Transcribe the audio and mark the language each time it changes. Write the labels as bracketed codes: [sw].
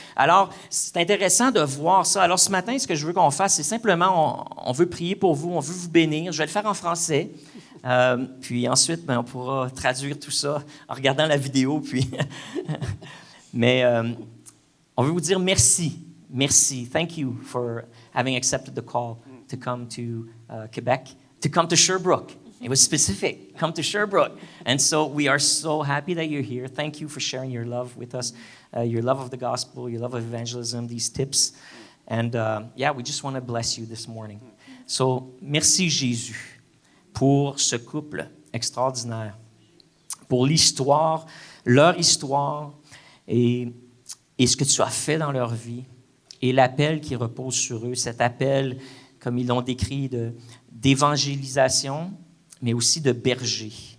[fr] Alors, c'est intéressant de voir ça. Alors, ce matin, ce que je veux qu'on fasse, c'est simplement, on veut prier pour vous, on veut vous bénir. Je vais le faire en français. Puis ensuite, on pourra traduire tout ça en regardant la vidéo. Puis mais on veut vous dire merci. Merci. [en] Thank you for having accepted the call to come to Quebec, to come to Sherbrooke. It was specific. Come to Sherbrooke. And so we are so happy that you're here. Thank you for sharing your love with us, your love of the gospel, your love of evangelism, these tips. And we just want to bless you this morning. [fr] So, merci Jésus pour ce couple extraordinaire, pour l'histoire, leur histoire et ce que tu as fait dans leur vie et l'appel qui repose sur eux, cet appel, comme ils l'ont décrit, d'évangélisation, mais aussi de berger.